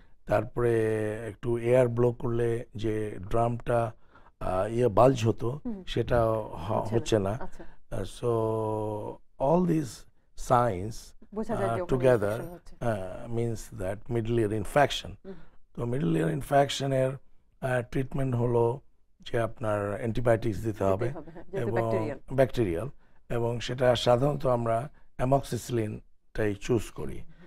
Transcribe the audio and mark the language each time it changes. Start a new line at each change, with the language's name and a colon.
Bangla: তারপরে একটু air blow করলে যে ড্রামটা বাল্জ হতো সেটা হচ্ছে না।
English: So all this signs together means that middle ear infection.
Bangla: তো মিডল ইয়ার ইনফেকশনের ট্রিটমেন্ট হলো যে আপনার অ্যান্টিবায়োটিক্স দিতে হবে এবং ব্যাকটেরিয়াল, এবং সেটা সাধারণত আমরা অ্যামক্সিসিলিনটাই চুজ করি।